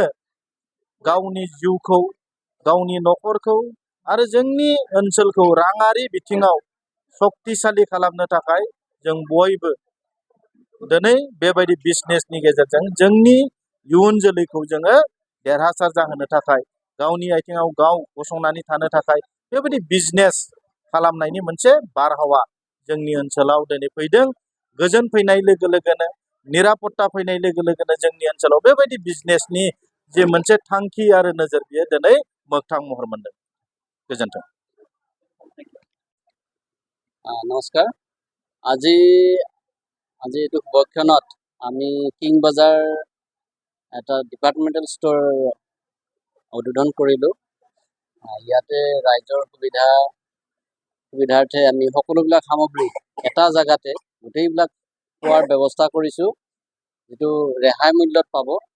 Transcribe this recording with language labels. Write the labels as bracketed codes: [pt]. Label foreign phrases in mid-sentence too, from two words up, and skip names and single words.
[brx] गावनि जिउखौ, गावनि न'खरखौ आरो जोंनि ओनसोलखौ राङारि बिथिङाव सक्तिशालि खालामनो थाखाय जों बयबो दिनै बेबायदि बिजनेसनि गेजेरजों जोंनि इयुन जोलैखौ जोङो देरहासार जाहोनो थाखाय, गावनि आथिङाव गाव गसंनानै थानो थाखाय बेबायदि बिजनेस खालामनायनि मोनसे बारहावा जोंनि ओनसोलाव दिनै फैदों। गोजोन फैनाय लोगो लोगोनो, निरापत्ता फैनाय लोगो लोगोनो जोंनि ओनसोलाव बेबायदि बिजनेसनि जे मोनसे थांखि आरो नोजोर बियो दिनै मोगथां महर मोनदों। गोजोन्थों। [as] নমস্কাৰ। আজি এইটো শুভক্ষণত আমি কিং বাজাৰ এটা ডিপাৰ্টমেণ্টেল ষ্ট'ৰ উদ্বোধন কৰিলোঁ। ইয়াতে ৰাইজৰ সুবিধাৰ্থে আমি সকলোবিলাক সামগ্ৰী এটা জেগাতে গোটেইবিলাক পোৱাৰ ব্যৱস্থা কৰিছোঁ, যিটো ৰেহাই মূল্যত পাব।